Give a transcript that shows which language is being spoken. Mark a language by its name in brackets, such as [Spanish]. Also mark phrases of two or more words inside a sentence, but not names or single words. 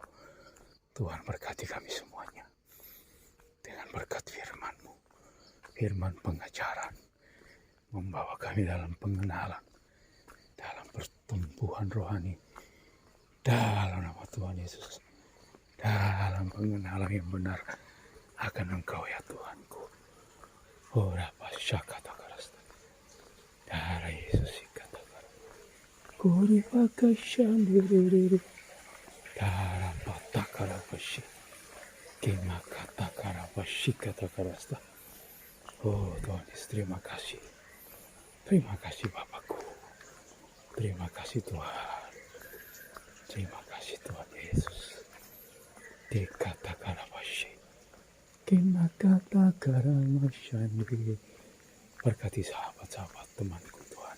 [Indonesian] Tuhan berkati kami semuanya. Dengan berkat firman-Mu. Firman pengajaran. Membawa kami dalam pengenalan. Dalam pertumbuhan rohani. Dalam nama Tuhan Yesus. Dalam pengenalan yang benar akan Engkau ya Tuhanku. Ora pasyakata karasta. Darah Yesus ikata karasta. Kori pakashandiri. Darah patakara pasyi. Kemakata kara pasyi kata karasta. Oh Tuhan Yesus, terima kasih. Terima kasih Bapakku. Terima kasih Tuhan. Terima kasih Tuhan Yesus. Dekata karabashi. Kina kata karamashandi. Berkati sahabat-sahabat temanku Tuhan.